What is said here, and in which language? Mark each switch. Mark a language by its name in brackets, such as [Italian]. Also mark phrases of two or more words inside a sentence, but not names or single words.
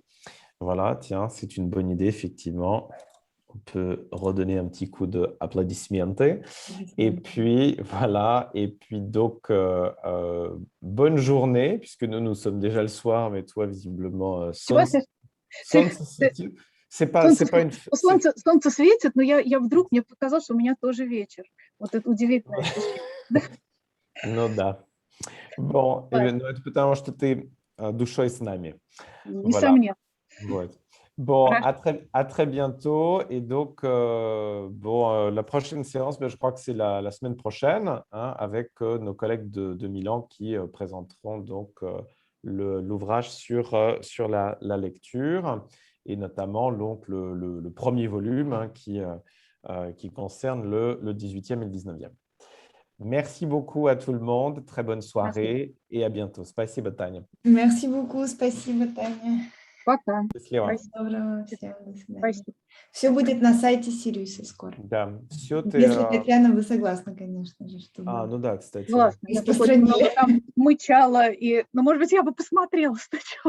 [French] Voilà, tiens, c'est une bonne idée, effectivement. On peut redonner un petit coup d'applaudissements. Et puis, voilà. Et puis, donc, bonne journée, puisque nous sommes déjà le soir, mais toi, visiblement, c'est pas une... [Russian] Солнце светит, но я вдруг, мне показалось, что у меня тоже вечер. Вот это удивительно. Ну да. Bon, потому что ты душой с нами. Несомненно. Вот. [French] Bon, à très bientôt. Et donc, la prochaine séance, je crois que c'est la semaine prochaine, hein, avec nos collègues de Milan qui présenteront donc l'ouvrage sur la lecture et notamment donc, le premier volume hein, qui concerne le 18e et le 19e. Merci beaucoup à tout le monde. Très bonne soirée et à bientôt. [Russian] Спасибо, Таня. [French] Merci beaucoup. [Russian] Спасибо, Таня. Пока. Доброго всем. До свидания. Все будет на сайте Сириуса скоро. Да. Все ты... Если, Татьяна, вы согласны, конечно же. Чтобы... ну да, кстати. Согласна. Я там мычала, ну, может быть, я бы посмотрела сначала.